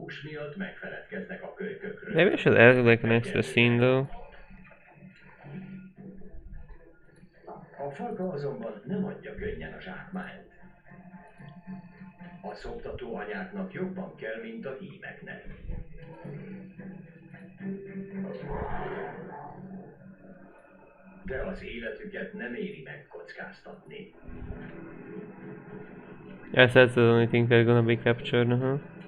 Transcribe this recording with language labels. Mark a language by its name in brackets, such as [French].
[Hungarian] Miatt megfeledkeznek a kölykökről. [English] Maybe I should add like an extra scene though. [Hungarian] A falka azonban nem adja könnyen a zsákmányt. A szoptató anyáknak jobban kell, mint a hímeknek. De az életüket nem éri megkockáztatni. [English] Yes, that's the only thing they're gonna be captured,